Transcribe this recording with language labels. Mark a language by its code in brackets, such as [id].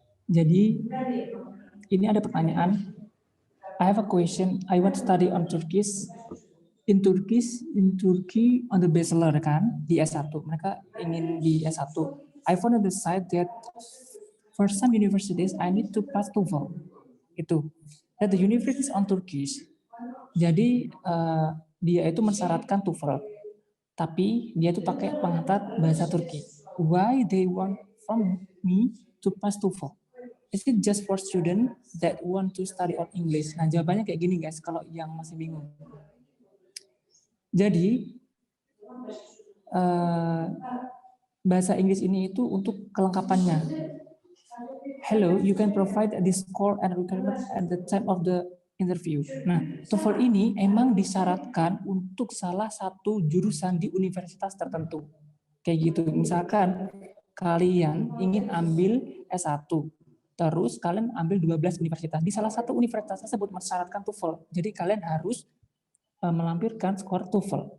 [id] Jadi, ini ada pertanyaan. [en] I have a question. I want to study on Turkish. In Turkey on the bachelor [id] kan di S1. Mereka ingin di S1. [en] I found on the site that for some universities I need to pass TOEFL. Itu. That the university is on Turkish. [id] Jadi dia itu mensyaratkan TOEFL. Tapi dia itu pakai penghantar bahasa Turki. [en] Why they want from me to pass TOEFL? Is it just for student that want to study on English? [id] Nah, jawabannya kayak gini guys, kalau yang masih bingung. Jadi, bahasa Inggris ini itu untuk kelengkapannya. [en] hello, you can provide the score and requirement at the time of the interview. [id] Nah, TOEFL ini emang disyaratkan untuk salah satu jurusan di universitas tertentu. Kayak gitu. Misalkan kalian ingin ambil S1, terus kalian ambil 12 universitas. Di salah satu universitas tersebut mensyaratkan TOEFL. Jadi kalian harus melampirkan skor TOEFL.